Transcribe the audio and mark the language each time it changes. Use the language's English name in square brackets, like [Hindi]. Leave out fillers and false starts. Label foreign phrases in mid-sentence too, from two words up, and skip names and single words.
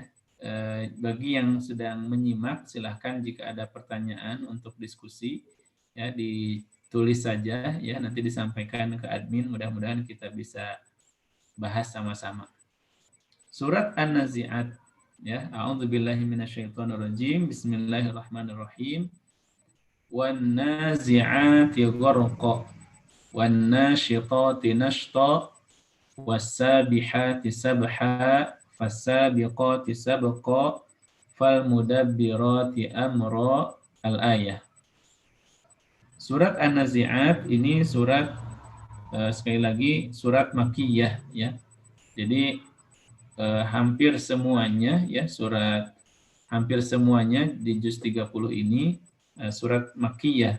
[Indonesian] Bagi yang sedang menyimak, silahkan jika ada pertanyaan untuk diskusi, ya, ditulis saja, ya, nanti disampaikan ke admin, mudah-mudahan kita bisa bahas sama-sama. Surat An-Nazi'at, ya. [Arabic] أعوذ بالله من الشيطان الرجيم. بسم الله الرحمن الرحيم. والنازعات غرقا والناشطات نشطا والسابحات سبحا فالسابقات سبقا فالمدبرات أمرا. Al-ayah. [Indonesian] Surat An-Nazi'at ini surat, sekali lagi, surat Makkiyah, ya. Jadi hampir semuanya, ya, hampir semuanya di juz 30 ini surat Makkiyah.